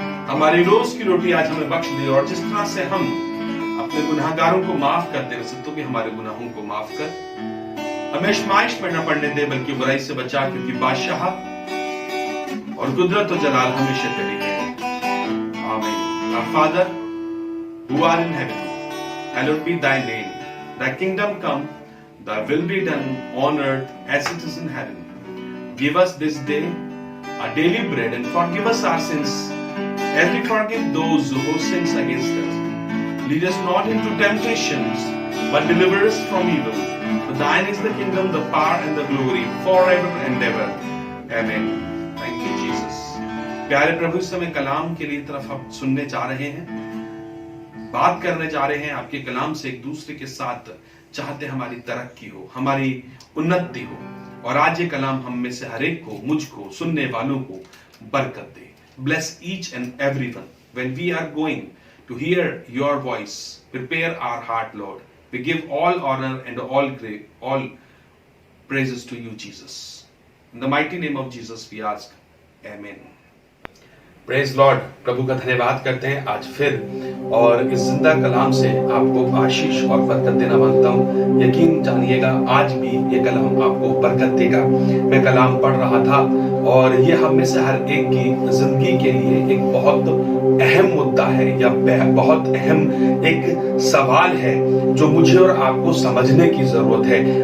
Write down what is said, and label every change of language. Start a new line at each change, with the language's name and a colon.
Hindi: हमारी रोज की रोटी आज हमें बख्श दे, और जिस तरह से हम अपने गुनाहगारों को माफ करते वैसे तू भी हमारे गुनाहों को माफ कर। हमें आजमाइश में न पड़ने दे, बल्कि बुराई से बचा, क्योंकि बादशाह और कुदरत और जलाल हमेशा तेरी है। आमीन।
English: Our Father who art in heaven, hallowed be thy name. Thy kingdom come, thy will be done on earth as it is in heaven. Give us this day our daily bread, and forgive us our sins as we forgive those who sin against us. Lead us not into temptations, but deliver us from evil. For thine is the kingdom, the power and the glory forever and ever. Amen. Thank you, Jesus.
Hindi: प्यारे प्रभु, इस समय कलाम के लिए तरफ हम सुनने जा रहे हैं, बात करने जा रहे हैं आपके कलाम से एक दूसरे के साथ। चाहते हमारी तरक्की हो, हमारी उन्नति हो, और आज ये कलाम हम में से हर एक को, मुझको, सुनने वालों को बरकत दे।
English: Bless each and everyone when we are going to hear your voice. Prepare our heart, Lord. We give all honor and all praises to you, Jesus. In the mighty name of Jesus we ask. Amen. Praise Lord.
Hindi: प्रभु का धन्यवाद करते हैं आज फिर, और इस जिंदा कलाम से आपको आशीष और बरकत देना मांगता हूँ। यकीन जानिएगा आज भी ये कलाम आपको बरकत देगा। मैं कलाम पढ़ रहा था, और ये हम में से हर एक की जिंदगी के लिए एक बहुत अहम मुद्दा है, या बहुत अहम एक सवाल है जो मुझे और आपको समझने की जरूरत है।